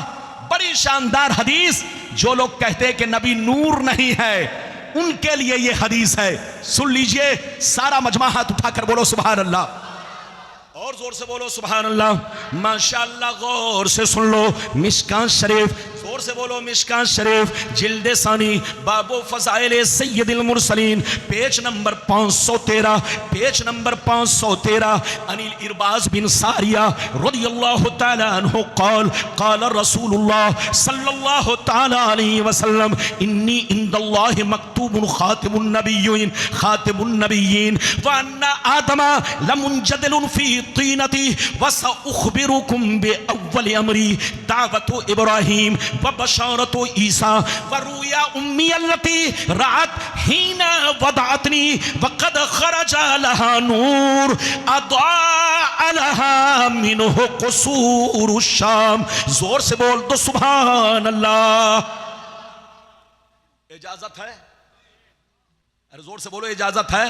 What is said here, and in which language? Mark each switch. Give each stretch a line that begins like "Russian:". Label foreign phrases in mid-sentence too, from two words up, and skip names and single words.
Hindi: बड़ी शानदार हदीस। जो लोग कहते हैं कि नबी नूर नहीं है, उनके लिए यह हदीस है। सुन लीजिए, सारा मजमा हाथ उठाकर बोलो
Arabic: سبحان الله,
Hindi: और जोर से बोलो
Arabic: سبحان الله.
Hindi: माशाअल्लाह, गौर से सुन लो। मिशकान शरीफ, जोर से बोलो मिशकान शरीफ जिल्दे सानी बाबो फज़ाइल सय्यदुल मुरसलीन पेज नंबर 513 पेज
Arabic: نمبر 513 عن العرباض بن سارية رضي الله تعالى عنه قال قال رسول الله صلى الله تعالى عليه وسلم إني عند الله مكتوب خاتم النبيين وأن آدم لمنجدل في طينته وسأخبركم بأول أمري دعوة إبراهيم وبشارة عيسى ورؤيا أمي التي رأت حين وضعتني وقد خرج لها نور أضاءت لها منه قصور الشام.
Hindi: जोर से बोल दो
Arabic: سبحان الله.
Hindi: इजाजत है? अरे जोर से बोलो, इजाजत है?